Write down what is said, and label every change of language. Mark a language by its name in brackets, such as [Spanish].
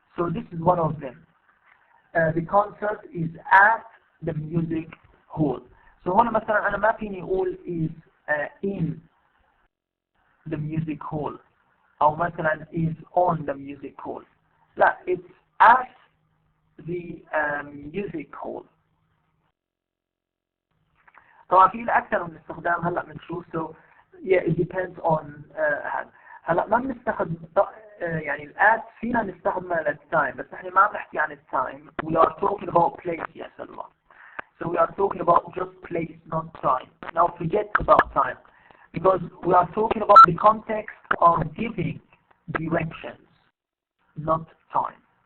[English] So this is one of them. The concert is at the music hall. So [Arabic] هنا مثلا أنا ما فيني أقول [English] is in the music hall [Arabic] أو مثلا [English] is on the music hall. لا, it's at the music hall. [Arabic] طبعا في الأكثر من استخدام هلا بنشوف. [English] So yeah, it depends on [Arabic] هلا ما بنستخدم يعني الآت فينا نستخدمها للتايم، بس احنا ما عم نحكي عن التايم. [English] We are talking about place يا سلمى. So we are talking about just place, not time. Now forget about time, because we are talking about the context of giving directions, not time.